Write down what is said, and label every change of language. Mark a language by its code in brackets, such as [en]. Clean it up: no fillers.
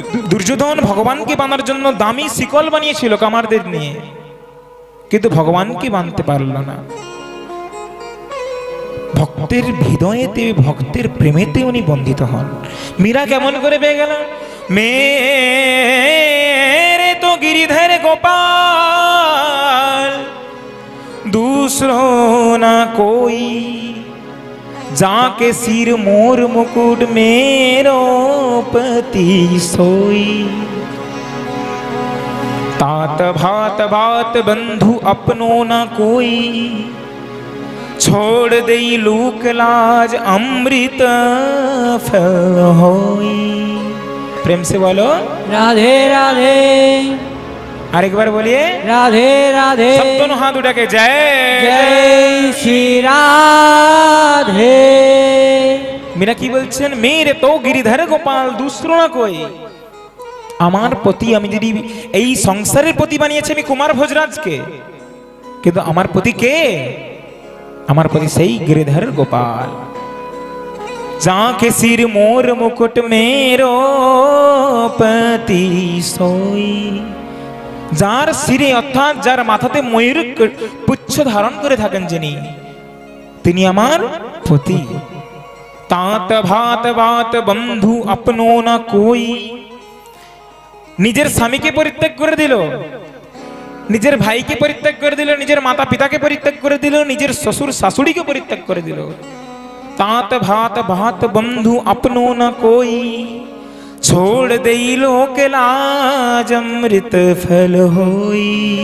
[bn] দুর্যোধন ভগবানকে বাঁধার জন্য দামি শিকল বানিয়েছিল কামারদের নিয়ে, কিন্তু ভগবানকে বাঁধতে পারল না। ভক্তের হৃদয়েতে, ভক্তের প্রেমেতে উনি বন্ধিত হন। মীরা কেমন করে পেয়ে গেল? [hi] मेरे तो गिरिधर गोपाल दूसरो ना कोई, जाके सिर मोर मुकुट मेरो पति सोई। तात भात बात बंधु अपनो ना कोई, छोड़ दई लूक लाज अमृत फल होई। प्रेम से बोलो [bn] রাধে রাধে। আরেকবার বলিয়ে রাধে রাধে [hi] সব दोनों हाथ उठा के जय [bn] জয় শ্রী রাধে। [hi] मीरा की বলছেন मेरे तो गिरिधर गोपाल दूसरो ना कोई। [bn] আমার পতি আমি যদি এই সংসারের পতি বানিয়েছি আমি কুমার ভোজরাজকে, কিন্তু আমার পতি কে? আমার পতি সেই गिरिधर गोपाल। [hi] जाके सिर मोर मुकुट मेरो पति सोई। [bn] যার শিরে অর্থাৎ যার মাথাতে ময়ূর পুচ্ছ ধারণ করে থাকেন যিনি, তিনি আমার পতি। [hi] तात भात बात बंधु अपनो ना कोई। [bn] নিজের স্বামীকে পরিত্যাগ করে দিল, নিজের ভাইকে পরিত্যাগ করে দিল, নিজের মাতা পিতাকে পরিত্যাগ করে দিল, নিজের শ্বশুর শাশুড়িকে পরিত্যাগ করে দিল। [hi] तात भात बात बंधु अपनो ना कोई। छोड़ देई लोक लाज अमृत फल होई।